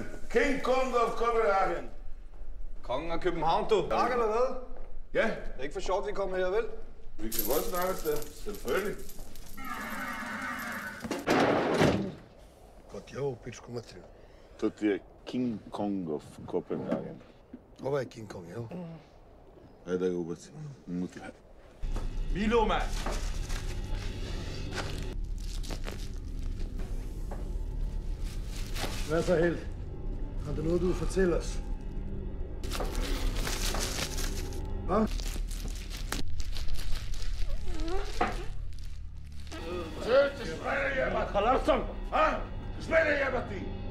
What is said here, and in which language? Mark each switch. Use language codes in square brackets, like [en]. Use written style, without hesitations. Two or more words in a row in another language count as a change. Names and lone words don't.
[da] King Kong of Copenhagen. Kongen af København, du. Tak eller hvad? Ja, Det er ikke for sjovt, vi kommer her, vel? vi kan godt snakke et sted. Selvfølgelig. [sr] Kod pičku materiju. To ti je King Kong of Copenhagen. Ovo je King Kong, jel? Ajde da ga ubacim. Unutra. [da] Milo, mand. Hvad så, Helt? Har du noget, du vil fortælle os? Hvad? [ar] خلاصم ها اسمعني يا بطي